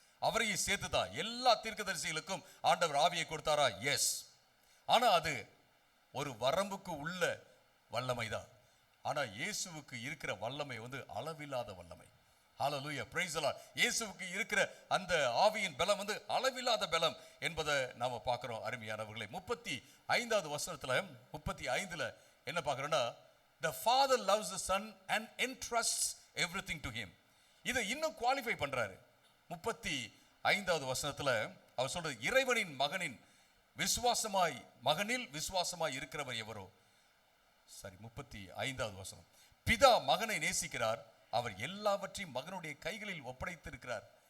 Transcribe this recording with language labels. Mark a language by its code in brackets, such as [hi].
[ta] அவரையும் சேர்த்துதான் எல்லா தீர்க்கதரிசிகளுக்கும் ஆண்டவர் ஆவியை கொடுத்தாரா? எஸ். ஆனா அது ஒரு வரம்புக்கு உள்ள வல்லமை தான். ஆனா இயேசுவுக்கு இருக்கிற வல்லமை அளவில்லாத வல்லமை. ஹல்லேலூயா, [en] Praise the Lord. [ta] இயேசுவுக்கு இருக்கிற அந்த ஆவியின் பலம் அளவில்லாத பலம் என்பதை நாம பார்க்கிறோம். அருமையானவர்களே, 35வது வசனத்துல 35ல என்ன பார்க்கிறோம்னா, [en] the father loves the son and entrusts everything to him. [ta] இதை இன்னும் குவாலிஃபை பண்றாரு. 35வது வசனத்துல அவர் சொல்றது, இறைவனின் மகனில் விசுவாசமாய் இருக்கிறவர் எவரோ. 35வது வசனம், பிதா மகனை நேசிக்கிறார், அவர் எல்லாவற்றையும் மகனுடைய கைகளில் ஒப்படைத்திருக்கிறார்.